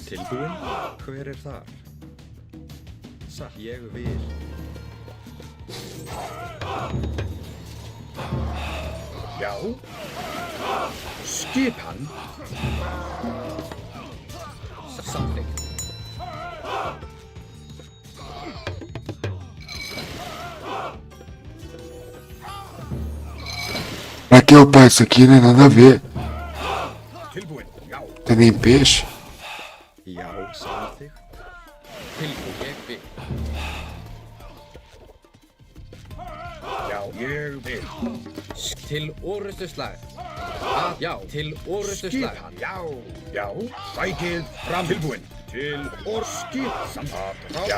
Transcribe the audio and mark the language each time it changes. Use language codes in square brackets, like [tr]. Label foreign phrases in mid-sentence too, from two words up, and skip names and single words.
[is] Tilbúin? Hver er þar? Satt. Ég vil. Já. Skipan. Samþykkt. [pt] Pra que upar isso aqui, né? Nada a ver. [is] Tilbúin. Já. [pt] Tem nem peixe. [is] Já, samþykkt. Tilbúin. Ég vil. Já. Ég vil. Til orustu slag. Já. Til orustu slag. Skipan. Já. Já. Sækið fram. Tilbúin. Til skip. Samþykkt. Já.